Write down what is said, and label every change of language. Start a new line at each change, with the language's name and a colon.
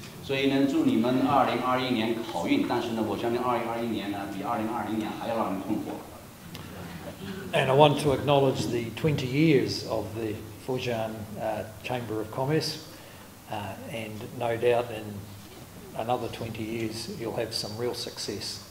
Chinese: 所以呢，祝你们2021年好运。但是呢，我相信2021年呢，比2020年还要让人困惑。
English: And I want to acknowledge the 20 years of the Fujian Chamber of Commerce, and no doubt in another 20 years you'll have some real success.